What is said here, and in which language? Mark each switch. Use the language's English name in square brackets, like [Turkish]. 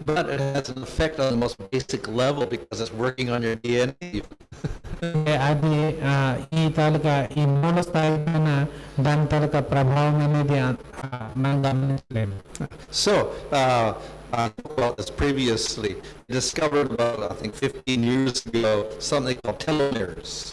[English] But it has an effect on the most basic level because it's working on your DNA. [Telugu] అది ఈ తాలూకా ఈ మూల స్థాయి పైన దాని తాలూకా ప్రభావం అనేది మనం గమనించలేము. [English] So I talked about this previously. Discovered about, I think, 15 years ago, something called telomeres.